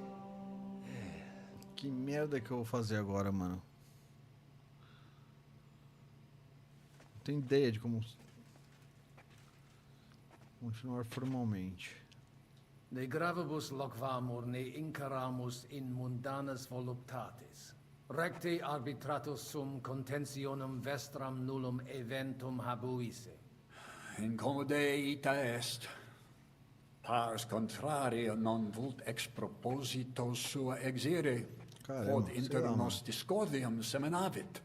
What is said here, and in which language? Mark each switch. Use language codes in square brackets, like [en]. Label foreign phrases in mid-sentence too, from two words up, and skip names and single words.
[pt] Que merda que eu vou fazer agora, mano? tenho ideia de como continuar formalmente. [la] Ne gravibus loquamur ne incaramus in mundanas voluptatis. Recte arbitratus sum contentionum vestram nullum eventum habuisse. Incomode ita est. Pars contraria non vult ex proposito sua exire, quod inter nos discordium seminavit.